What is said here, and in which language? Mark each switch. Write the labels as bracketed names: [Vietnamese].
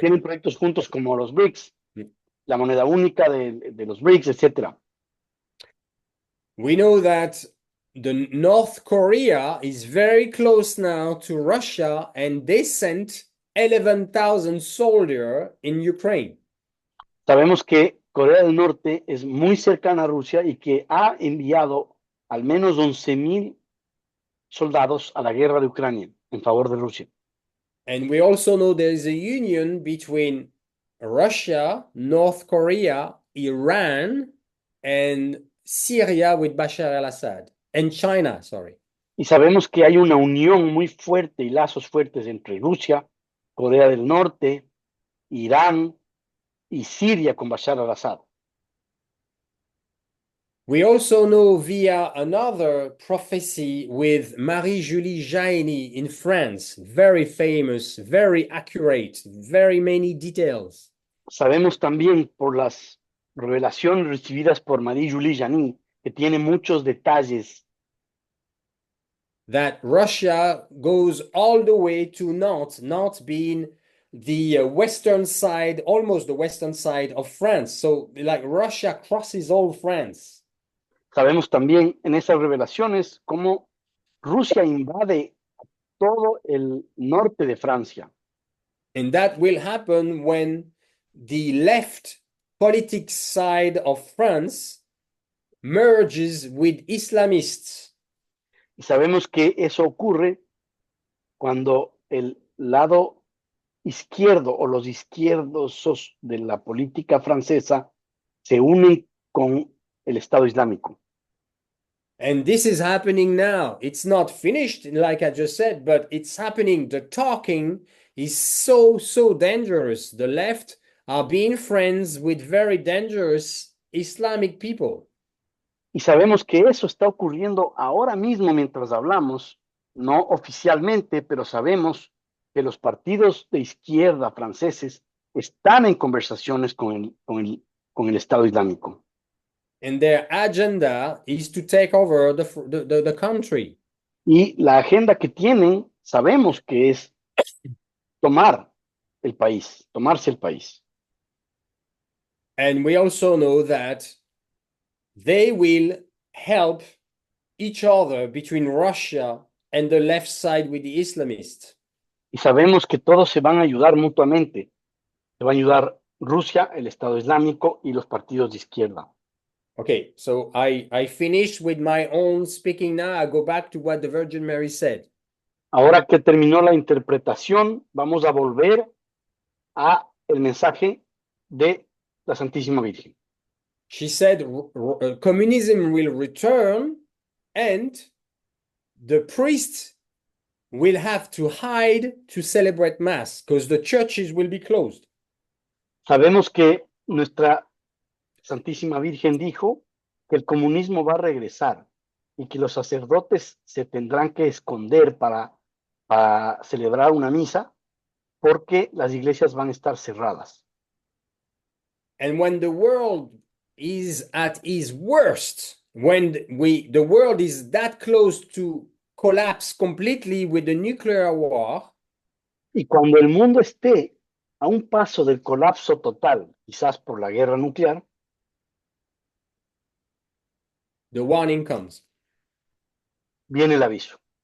[Spanish] tienen proyectos juntos como los BRICS, Mm. la moneda única de los BRICS, etcétera. [English] We know that the North Korea is very close now to Russia, and they sent 11,000 soldiers in Ukraine. [Spanish] Sabemos que Corea del Norte es muy cercana a Rusia y que ha enviado al menos 11,000 soldados a la guerra de Ucrania en favor de Rusia. [English] And we also know there is a union between Russia, North Korea, Iran, and Syria with Bashar al-Assad, and China, sorry. [Spanish] Y sabemos que hay una unión muy fuerte y lazos fuertes entre Rusia, Corea del Norte, Irán y Siria con Bashar al-Assad. [English] We also know via another prophecy with Marie-Julie Jaini in France, very famous, very accurate, very many details. [Spanish] Sabemos también por las revelaciones recibidas por Marie-Julie Janin, que tiene muchos detalles, [English] that Russia goes all the way to Nantes, Nantes being the western side, almost the western side of France. So like Russia crosses all France. [Spanish] Sabemos también en esas revelaciones cómo Rusia invade todo el norte de Francia. [English] And that will happen when the left politics side of France merges with Islamists. [Spanish] Y sabemos que eso ocurre cuando el lado izquierdo o los izquierdosos de la política francesa se unen con el Estado Islámico. [English] And this is happening now. It's not finished, like I just said, but it's happening. The talking is so dangerous. The left are being friends with very dangerous Islamic people. [Spanish] Y sabemos que eso está ocurriendo ahora mismo mientras hablamos, no oficialmente, pero sabemos que los partidos de izquierda franceses están en conversaciones con el Estado Islámico. [English] And their agenda is to take over the country. [Spanish] Y la agenda que tienen, sabemos que es tomar el país, tomarse el país. [English] And we also know that they will help each other between Russia and the left side with the Islamists. [Spanish] Y sabemos que todos se van a ayudar mutuamente. Se va a ayudar Rusia, el Estado Islámico y los partidos de izquierda. [English] Okay, so I finished with my own speaking now. I go back to what the Virgin Mary said. [Spanish] Ahora que terminó la interpretación, vamos a volver a el mensaje de la Santísima Virgen. [English] She said communism will return and the priests will have to hide to celebrate Mass because the churches will be closed. [Spanish] Sabemos que nuestra Santísima Virgen dijo que el comunismo va a regresar y que los sacerdotes se tendrán que esconder para celebrar una misa porque las iglesias van a estar cerradas. [English] And when the world is at its worst, when the world is that close to collapse completely with the nuclear war, [Spanish] y cuando el mundo esté a un paso del colapso total, quizás por la guerra nuclear, [English] the warning comes. [Spanish] viene el aviso.